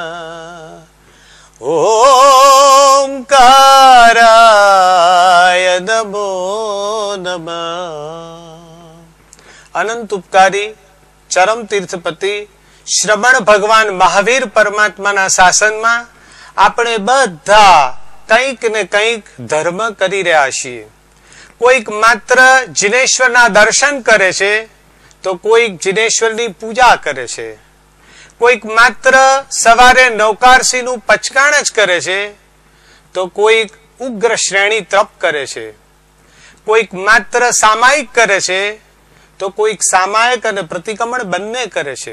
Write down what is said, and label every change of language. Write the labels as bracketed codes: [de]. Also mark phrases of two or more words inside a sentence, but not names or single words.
[sa] ओंकाराय नमो नमः। [hi] अनंत उपकारी चरम तीर्थपति श्रवण भगवान महावीर परमात्मा शासन में [gu] આપણે બધા કંઈક ને કંઈક ધર્મ કરી રહ્યા છીએ। કોઈક માત્ર જીનેશ્વરના દર્શન કરે છે તો કોઈક જીનેશ્વરની પૂજા કરે છે, કોઈક માત્ર સવારે નૌકારસીનું પચકાણ જ કરે છે તો કોઈક ઉગ્ર શ્રેણી તપ કરે છે, કોઈક માત્ર સામાયિક કરે છે તો કોઈક સામાયિક અને પ્રતિક્રમણ બંને કરે છે।